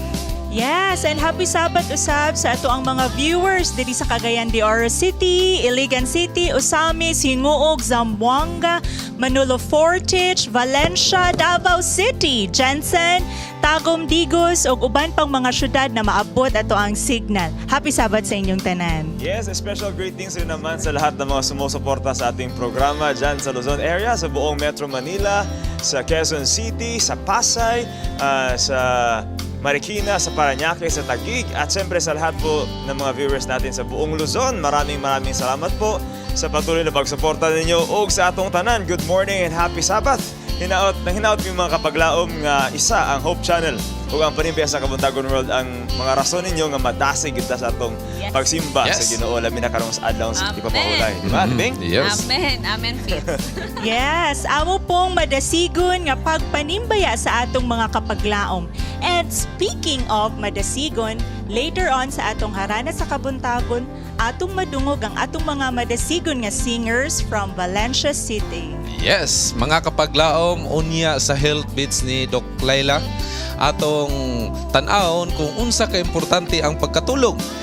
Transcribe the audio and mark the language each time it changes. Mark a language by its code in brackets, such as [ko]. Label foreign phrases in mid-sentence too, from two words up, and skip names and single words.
[en] Yes, and happy Sabat [ceb] usab sa ato ang mga viewers diri sa Cagayan de Oro City, Iligan City, Osamis, Hinguog, Zamboanga, Manolo Fortich, Valencia, Davao City, Jensen, Tagum, Digos ug uban pang mga syudad na maabot ato ang signal. Happy Sabat sa inyong tanan. [en] Yes, special greetings [tl] rin naman sa lahat ng mga sumusuporta sa ating programa dyan sa Luzon area, sa buong Metro Manila, sa Quezon City, sa Pasay, sa Marikina, sa Parañaque, sa Taguig, at siyempre sa lahat po ng mga viewers natin sa buong Luzon. Maraming salamat po sa patuloy na pagsuporta ninyo o [ceb] sa atong tanan. [en] Good morning and happy Sabbath! [ceb] Hinaot yung mga kapaglaom nga isa ang Hope Channel ug ang Panimbaya sa Kabuntagon World ang mga rason ninyo nga madasig kita sa atong pagsimba sa Ginoo labi na karong sa adlaw sa ipapahulay. [tl] Di ba, Bing? [en] Yes. Amen. Amen, Faith. [ceb] Yes, amo pong madasigon nga pagpanimbaya sa atong mga kapaglaom. [en] And speaking of [ceb] madasigon, [en] later on [ceb] sa atong harana sa Kabuntagon, atong madungog ang atong mga madasigon nga [en] singers from [ceb] Valencia City. Yes, mga kapaglaom, unya sa health beats ni Doc Laila, atong tan-awon kung unsa ka importante ang pagkatulog.